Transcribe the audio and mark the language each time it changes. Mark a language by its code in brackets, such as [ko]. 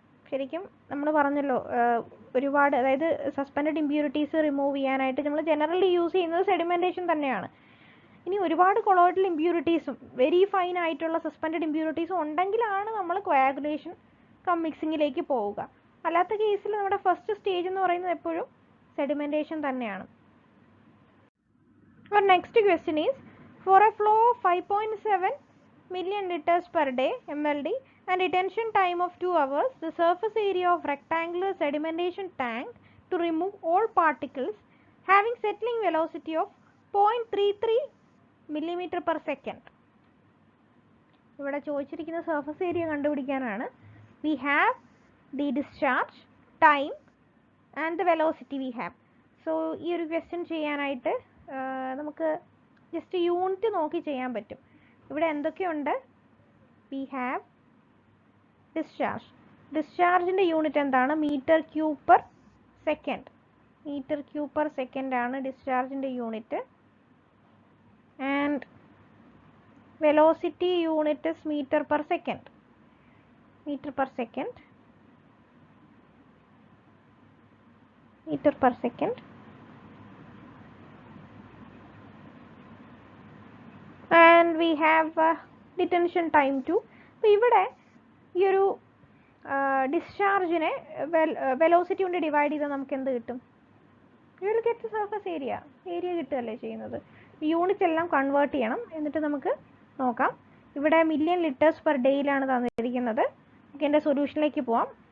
[ml] ശരിക്കും നമ്മൾ പറഞ്ഞല്ലോ ഒരുപാട്, അതായത് സസ്പെൻഡഡ് ഇമ്പ്യൂരിറ്റീസ് റിമൂവ് ചെയ്യാനായിട്ട് നമ്മൾ ജനറലി യൂസ് ചെയ്യുന്നത് സെഡിമെൻറ്റേഷൻ തന്നെയാണ്. ഇനി ഒരുപാട് കൊളോയിഡൽ ഇമ്പ്യൂരിറ്റീസും വെരി ഫൈൻ ആയിട്ടുള്ള സസ്പെൻഡഡ് ഇമ്പ്യൂരിറ്റീസും ഉണ്ടെങ്കിലാണ് നമ്മൾ കോയാഗുലേഷൻ കം മിക്സിങ്ങിലേക്ക് പോവുക. അല്ലാത്ത കേസിൽ നമ്മുടെ ഫസ്റ്റ് സ്റ്റേജ് എന്ന് പറയുന്നത് എപ്പോഴും സെഡിമെൻറ്റേഷൻ തന്നെയാണ്. [en] Our next question is, for a flow of 5.7 million liters per day MLD and retention time of 2 hours, the surface area of rectangular sedimentation tank to remove all particles having settling velocity of 0.33 millimeter per second. [ml] ഇവിടെ ചോദിച്ചിരിക്കുന്ന surface area കണ്ടുപിടിക്കാനാണ്. [en] We have the discharge, time and the velocity we have. [ml] So ഈ ഒരു question ചെയ്യാനായിട്ട് നമുക്ക് just unit നോക്കി ചെയ്യാൻ പറ്റും. ഇവിടെ എന്തൊക്കെയുണ്ട്? [en] We have discharge. [ml] ഡിസ്ചാർജിൻ്റെ യൂണിറ്റ് എന്താണ്? Metre cube per second. Metre cube per second ആണ് ഡിസ്ചാർജിൻ്റെ unit. [en] And velocity unit is metre per second. Metre per second. Metre per second. And we have detention time too. [ml] അപ്പോൾ ഇവിടെ ഈ ഒരു ഡിസ്ചാർജിനെ velocity കൊണ്ട് divide ചെയ്താൽ നമുക്ക് എന്ത് കിട്ടും? [en] You will get surface area. [ml] Area കിട്ടുകയല്ലേ ചെയ്യുന്നത്. യൂണിറ്റ് എല്ലാം കൺവേർട്ട് ചെയ്യണം. എന്നിട്ട് നമുക്ക് നോക്കാം. ഇവിടെ മില്യൺ ലിറ്റേഴ്സ് പെർ ഡേയിലാണ് തന്നിരിക്കുന്നത്. നമുക്ക് എൻ്റെ സൊല്യൂഷനിലേക്ക് പോവാം.